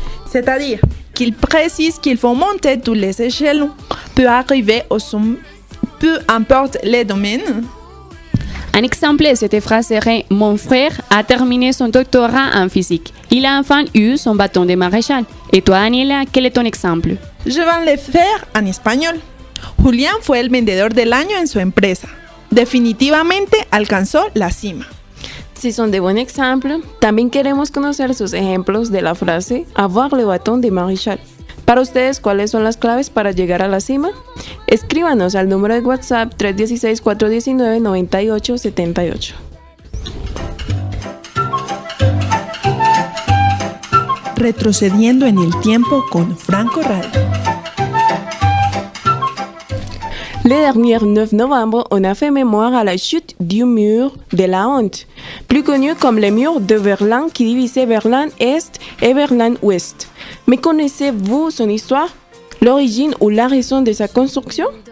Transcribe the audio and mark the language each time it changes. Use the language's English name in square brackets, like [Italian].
[French] C'est-à-dire qu'il précise qu'il faut monter tous les échelons pour arriver au sommet, peu importe les domaines. Un exemple de cette phrase serait « Mon frère a terminé son doctorat en physique. Il a enfin eu son bâton de maréchal. Et toi, Daniela, quel est ton exemple ?» Je vais le faire en español. [Spanish] Julián fue el vendedor del año en su empresa. Definitivamente alcanzó la cima. [French] Si son de bons exemples, [Spanish] también queremos conocer sus ejemplos de la frase [French] avoir le bâton de maréchal. [Spanish] Para ustedes, ¿cuáles son las claves para llegar a la cima? Escríbanos al número de WhatsApp 316-419-9878. Retrocediendo en el tiempo con Franco Radio. [French] Le dernier 9 novembre, on a fait mémoire à la chute du mur de la honte, plus connu comme le mur de Berlin qui divisait Berlin-Est et Berlin-Ouest. Mais connaissez-vous son histoire, l'origine ou la raison de sa construction?